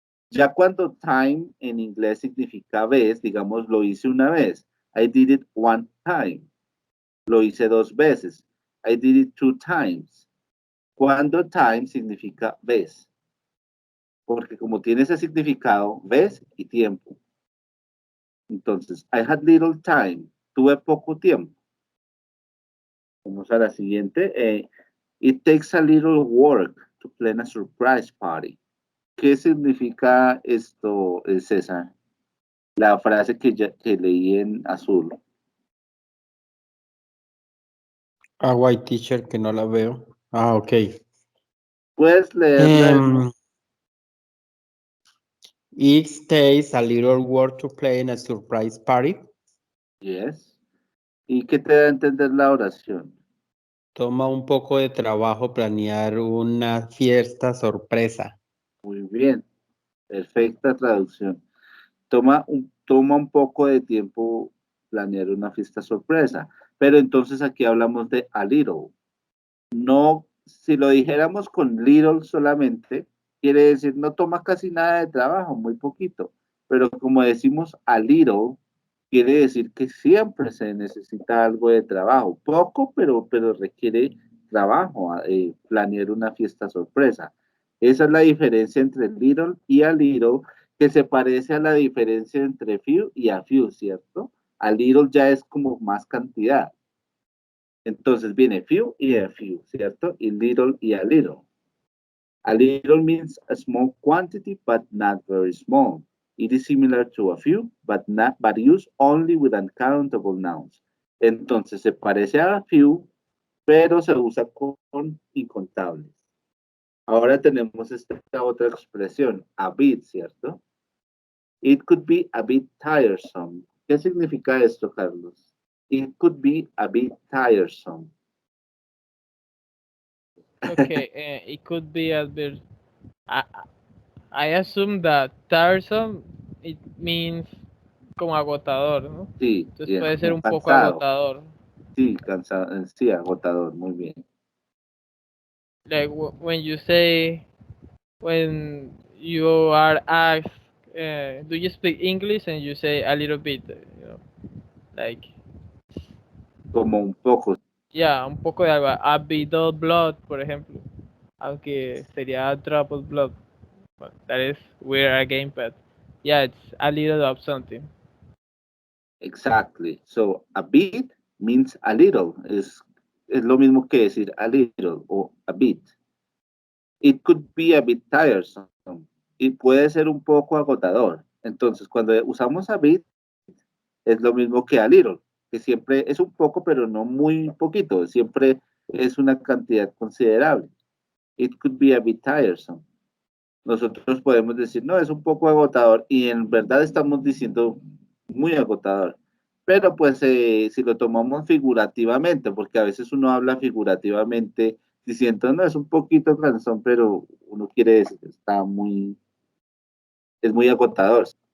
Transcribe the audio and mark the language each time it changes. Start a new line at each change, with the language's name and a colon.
Spanish: Ya cuando time en inglés significa vez, digamos, lo hice una vez.
English: I did it one time.
Spanish: Lo hice 2 veces.
English: I did it 2 times.
Spanish: Cuando time significa vez. Porque como tiene ese significado, vez y tiempo.
English: Entonces, I had little time.
Spanish: Tuve poco tiempo. Vamos a la siguiente.
English: It takes a little work to plan a surprise party.
Spanish: ¿Qué significa esto, César? La frase que leí en azul.
English: White teacher
Spanish: que no la veo. Ok. ¿Puedes leerla?
English: It takes a little work to plan a surprise party. Yes.
Spanish: ¿Y qué te da a entender la oración? Toma un poco de trabajo planear una fiesta sorpresa. Muy bien. Perfecta traducción. Toma un poco de tiempo planear una fiesta sorpresa. Pero entonces aquí hablamos de a little. No, si lo dijéramos con little solamente, quiere decir no toma casi nada de trabajo, muy poquito. Pero como decimos a little, quiere decir que siempre se necesita algo de trabajo. Poco, pero requiere trabajo, planear una fiesta sorpresa. Esa es la diferencia entre little y a little, que se parece a la diferencia entre few y a few, ¿cierto? A little ya es como más cantidad. Entonces viene few y a few, ¿cierto? Y little y a little.
English: A little means a small quantity, but not very small. It is similar to a few, but used only with uncountable nouns.
Spanish: Entonces se parece a few, pero se usa con incontables. Ahora tenemos esta otra expresión, a bit, ¿cierto?
English: It could be a bit tiresome.
Spanish: ¿Qué significa esto, Carlos?
English: It could be a bit tiresome. Okay, it could be a bit. I assume that tiresome it means
Spanish: como agotador, ¿no? Sí. Entonces puede ser un cansado. poco agotador. Sí, cansado, sí, agotador, muy bien.
English: Like when you are asked, do you speak English, and you say a little bit, you know, like.
Spanish: Como un poco.
English: Yeah,
Spanish: un poco de algo.
English: A bit of blood,
Spanish: por ejemplo. Aunque sería
English: a drop of blood. Well, that is weird again, but yeah, it's a little of something. Exactly. So a bit means a little.
Spanish: Es lo mismo que decir a little o a bit.
English: It could be a bit tiresome.
Spanish: Y puede ser un poco agotador. Entonces, cuando usamos a bit, es lo mismo que a little, que siempre es un poco, pero no muy poquito. Siempre es una cantidad considerable. It could be a bit tiresome. Nosotros podemos decir, no, es un poco agotador, y en verdad estamos diciendo muy agotador. Pero pues si lo tomamos figurativamente, porque a veces uno habla figurativamente diciendo, no, es un poquito cansón, pero uno quiere decir, es muy agotador.